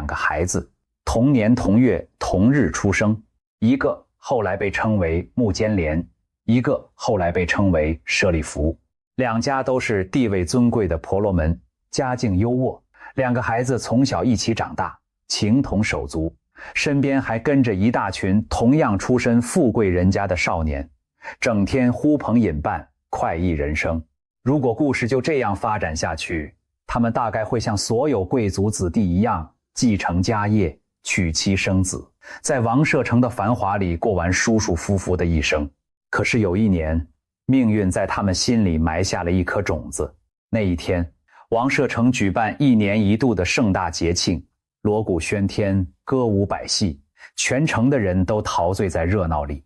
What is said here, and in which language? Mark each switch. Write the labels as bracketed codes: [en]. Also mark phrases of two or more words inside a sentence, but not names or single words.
[zh] 個孩子，同年同月同日出生，一個後來被稱為目犍連，一個後來被稱為舍利弗。2家都是地位尊貴的婆羅門，家境優渥。2個孩子從小一起長大，情同手足，身邊還跟着一大群同樣出身富貴人家的少年，整天呼朋引伴，快意人生。如果故事就這樣發展下去，他們大概會像所有貴族子弟一樣，繼承家業，娶妻生子，在王舍城的繁華裡過完舒舒服服的一生。可是有一年，命運在他們心裡埋下了一顆種子。那一天，王舍城舉辦1年1度的盛大節慶，鑼鼓喧天，歌舞百戲，全城的人都陶醉在熱鬧裡。